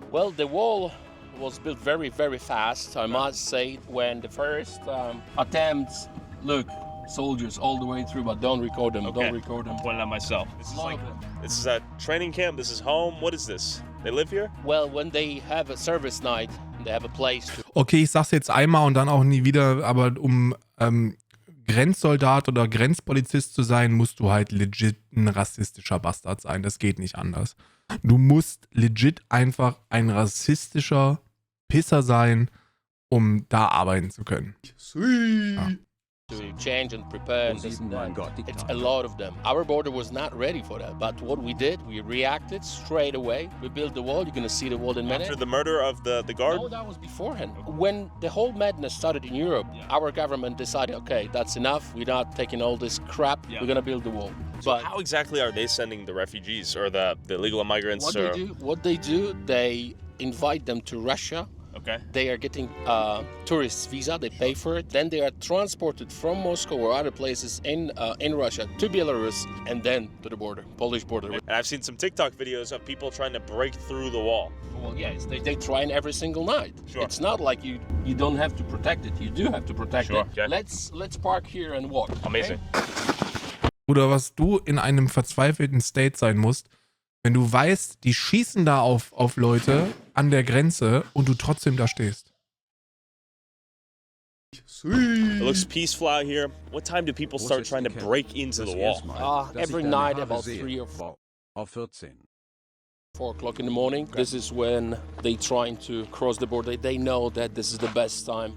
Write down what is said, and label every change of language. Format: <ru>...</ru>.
<en>Well, the wall was built very, very fast, I must say. When the first attempts, look, soldiers all the way through, but don't record them. Okay. Don't record them. I'm pointing at myself. This is a training camp. This is home. What is this? They live here? Well, when they have a service night, they have a place to.</en> <de>Okay, ich sag's jetzt einmal und dann auch nie wieder, aber um Grenzsoldat oder Grenzpolizist zu sein, musst du halt legit ein rassistischer Bastard sein. Das geht nicht anders. Du musst legit einfach ein rassistischer Pisser sein, um da arbeiten zu können. Ja.</de> <en>To change and prepare, and this and that. It's a lot of them. Our border was not ready for that, but what we did, we reacted straight away. We built the wall. You're gonna see the wall in a minute. After the murder of the guard? No, that was beforehand. When the whole madness started in Europe, our government decided, okay, that's enough. We're not taking all this crap. We're gonna build the wall. So but how exactly are they sending the refugees or the illegal immigrants? What they do, they invite them to Russia. Okay. They are getting tourist visa. They pay for it. Then they are transported from Moscow or other places in Russia to Belarus and then to the border, Polish border. And I've seen some TikTok videos of people trying to break through the wall. Well, yes, they try every single night. Sure. It's not like you don't have to protect it. You do have to protect it. Okay. Let's park here and walk. Amazing. Okay?</en> <de>Oder was du in einem verzweifelten State sein musst, wenn du weißt, die schießen da auf Leute an der Grenze und du trotzdem da stehst.</de> <en>It looks peaceful out here. What time do people start trying to break into the wall? Every night about 3 or 4. 4 o'clock in the morning. This is when they trying to cross the border. They know that this is the best time.</en>